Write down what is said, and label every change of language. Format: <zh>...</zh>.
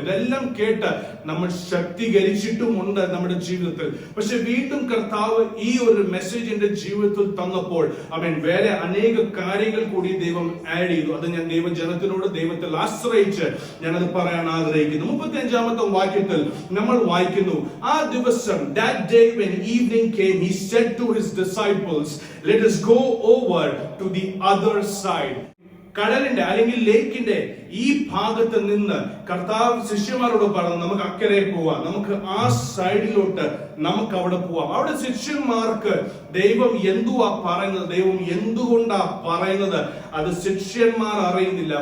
<ml>ഇതെല്ലാം കേട്ട് നമ്മൾ ശക്തീകരിച്ചിട്ടുമുണ്ട് നമ്മുടെ ജീവിതത്തിൽ. പക്ഷെ വീണ്ടും കർത്താവ് ഈ ഒരു മെസ്സേജിന്റെ ജീവിതത്തിൽ തന്നപ്പോൾ വേറെ അനേക കാര്യങ്ങൾ കൂടി ദൈവം ആഡ് ചെയ്തു. അത് ഞാൻ ദൈവജനത്തിനോട് ദൈവത്തിൽ ആശ്രയിച്ച് ഞാനത് പറയാൻ ആഗ്രഹിക്കുന്നു. 35-ാമത്തെ വാക്യത്തിൽ നമ്മൾ വായിക്കുന്നു, ആ ദിവസം,</ml> <en>that day when evening came, he said to his disciples, let us go over to the other side.</en> <ml>കടലിന്റെ അല്ലെങ്കിൽ ലേക്കിന്റെ ഈ ഭാഗത്ത് നിന്ന് കർത്താവ് ശിഷ്യന്മാരോട് പറഞ്ഞു, നമുക്ക് അക്കരെ പോവാം, നമുക്ക് ആ സൈഡിലോട്ട് നമുക്ക് അവിടെ പോവാം. അവിടെ ശിഷ്യന്മാർക്ക് ദൈവം എന്തുവാ പറയുന്നത്, ദൈവം എന്തുകൊണ്ടാ പറയുന്നത്, അത് ശിഷ്യന്മാർ അറിയുന്നില്ല.</ml>